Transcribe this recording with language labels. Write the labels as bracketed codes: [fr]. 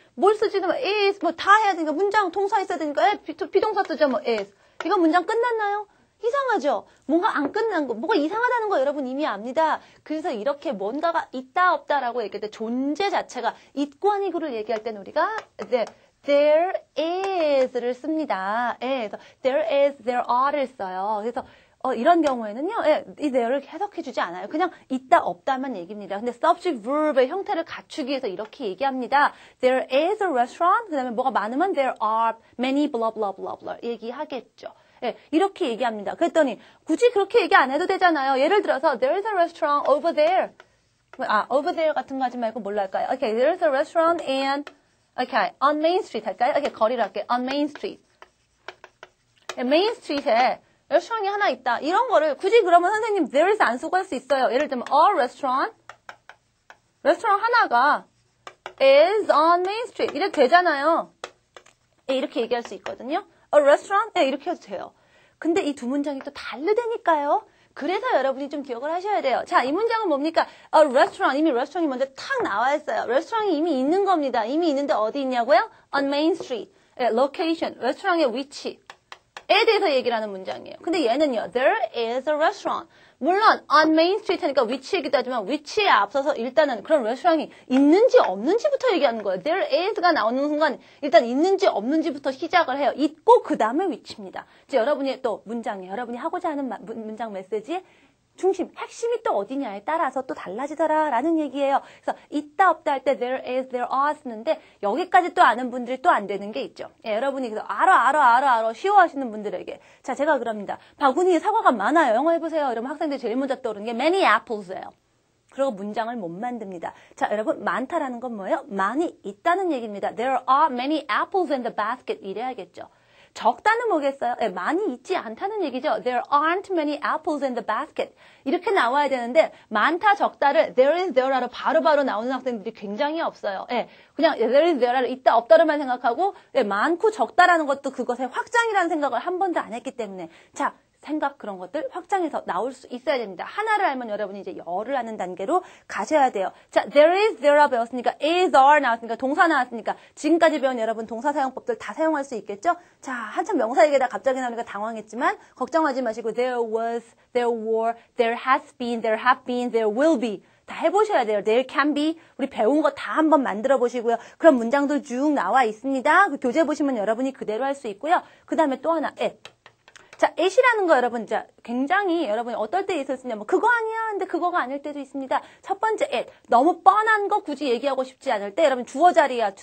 [ko] 뭘 쓰지도 is 다 해야 되니까 문장 통사 있어야 되니까 비동사 쓰죠. is. 이거 문장 끝났나요? 이상하죠? 뭔가 안 끝난 거, 뭐가 이상하다는 거 여러분 이미 압니다. 그래서 이렇게 뭔가가 있다 없다라고 얘기할 때 존재 자체가 있고 아니고를 얘기할 때는 우리가 [en] there is [ko] 를 씁니다. 그래서 [en] there is, there are [ko] 를 써요. 그래서 이런 경우에는요, 이 there를 해석해주지 않아요. 그냥 있다 없다만 얘기입니다. 근데 subject verb의 형태를 갖추기 위해서 이렇게 얘기합니다. [en] There is a restaurant. [ko] 그 다음에 뭐가 많으면 [en] there are many blah blah blah blah [ko] 얘기하겠죠. 이렇게 얘기합니다. 그랬더니 굳이 그렇게 얘기 안 해도 되잖아요. 예를 들어서 [en] there is a restaurant over there. over there [ko] 같은 거 하지 말고 뭘로 할까요? [en] Okay, there is a restaurant and on Main Street [ko] 할까요? 거리로 할게요. [en] on Main Street. [ko] Main Street에 레스토랑이 하나 있다. 이런 거를 굳이 그러면 선생님 [en] there is [ko] 안 쓰고 할 수 있어요. 예를 들면 a restaurant. 레스토랑 하나가 [en] is on Main Street. [ko] 이렇게 되잖아요. 이렇게 얘기할 수 있거든요. [en] A restaurant? [ko] 이렇게 해도 돼요. 근데 이 두 문장이 또 다르다니까요. 그래서 여러분이 좀 기억을 하셔야 돼요. 자, 이 문장은 뭡니까? [en] A restaurant. [ko] 이미 레스토랑이 먼저 탁 나와 있어요. 레스토랑이 이미 있는 겁니다. 이미 있는데 어디 있냐고요? [en] On Main Street. [ko] location. 레스토랑의 위치. 대해서 얘기를 하는 문장이에요. 근데 얘는요. [en] There is a restaurant. [ko] 물론 [en] on Main Street [ko] 하니까 위치이기도 하지만 위치에 앞서서 일단은 그런 레스토랑이 있는지 없는지부터 얘기하는 거예요. [en] There is [ko] 가 나오는 순간 일단 있는지 없는지부터 시작을 해요. 있고 그 다음에 위치입니다. 이제 여러분이 또 문장에 여러분이 하고자 하는 문장 메시지에 중심, 핵심이 또 어디냐에 따라서 또 달라지더라라는 얘기예요. 그래서 있다 없다 할 때 [en] there is, there are [ko] 쓰는데 여기까지 또 아는 분들이 또 안 되는 게 있죠. 예, 여러분이 그래서 알아 쉬워하시는 분들에게 자 제가 그럽니다. 바구니에 사과가 많아요. 영어 해보세요. 이러면 학생들이 제일 먼저 떠오르는 게 [en] many apples [ko] 예요. 그리고 문장을 못 만듭니다. 자 여러분 많다라는 건 뭐예요? 많이 있다는 얘기입니다. [en] There are many apples in the basket 이래야겠죠. [ko] 적다는 뭐겠어요? 네, 많이 있지 않다는 얘기죠. [en] There aren't many apples in the basket. [ko] 이렇게 나와야 되는데 많다 적다를 [en] there is there [ko] 로 바로바로 나오는 학생들이 굉장히 없어요. 네, 그냥 [en] there is there [ko] 를 있다 없다로만 생각하고 네, 많고 적다라는 것도 그것의 확장이라는 생각을 한 번도 안 했기 때문에 자 생각 그런 것들 확장해서 나올 수 있어야 됩니다. 하나를 알면 여러분이 이제 열을 아는 단계로 가셔야 돼요. 자, [en] there is, there [ko] 라 배웠으니까 [en] is, are [ko] 나왔으니까 동사 나왔으니까 지금까지 배운 여러분 동사 사용법들 다 사용할 수 있겠죠? 자, 한참 명사 얘기다 갑자기 나오니까 당황했지만 걱정하지 마시고 [en] there was, there were, there has been, there have been, there will be [ko] 다 해보셔야 돼요. [en] There can be [ko] 우리 배운 거 다 한번 만들어 보시고요. 그런 문장도 쭉 나와 있습니다. 그 교재 보시면 여러분이 그대로 할 수 있고요. 그 다음에 또 하나 it. 자, it이라는 거 여러분, 자, 굉장히 여러분이 어떨 때 it을 쓰냐, 뭐, 그거 아니야. 근데 그거가 아닐 때도 있습니다. 첫 번째 it. 너무 뻔한 거 굳이 얘기하고 싶지 않을 때, 여러분 주어 자리야.